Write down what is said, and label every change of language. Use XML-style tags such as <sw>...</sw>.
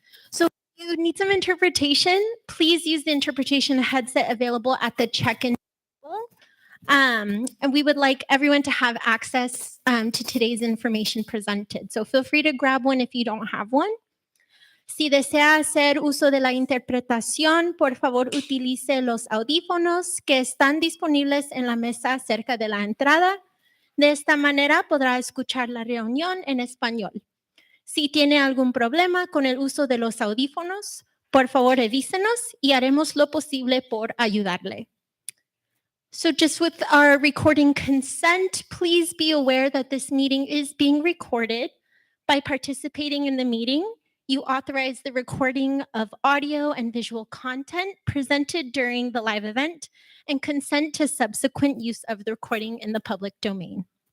<en>So if you need some interpretation, please use the interpretation headset available at the check-in table. And we would like everyone to have access to today's information presented. So feel free to grab one if you don't have one.</en> <es>Si desea hacer uso de la interpretación, por favor utilice los audífonos que están disponibles en la mesa cerca de la entrada. De esta manera podrá escuchar la reunión en español. Si tiene algún problema con el uso de los audífonos, por favor avísenos y haremos lo posible por ayudarle.</es> <en>So just with our recording consent, please be aware that this meeting is being recorded. By participating in the meeting, you authorize the recording of audio and visual content presented during the live event and consent to subsequent use of the recording in the public domain.</en>